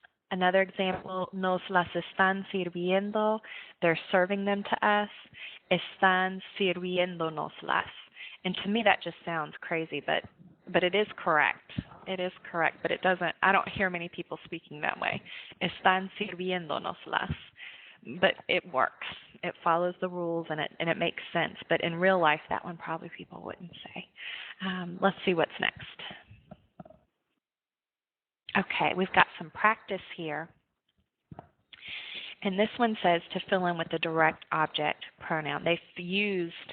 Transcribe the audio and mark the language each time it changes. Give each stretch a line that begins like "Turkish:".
English: Another example,
Spanish: nos las están sirviendo,
English: they're serving them to us,
Spanish: están sirviéndonoslas.
English: And to me that just sounds crazy, but it is correct. It is correct, but I don't hear many people speaking that way.
Spanish: Están sirviéndonoslas.
English: But it works. It follows the rules and it makes sense. But in real life, that one probably people wouldn't say. Let's see what's next. Okay, we've got some practice here. And this one says to fill in with the direct object pronoun. They've used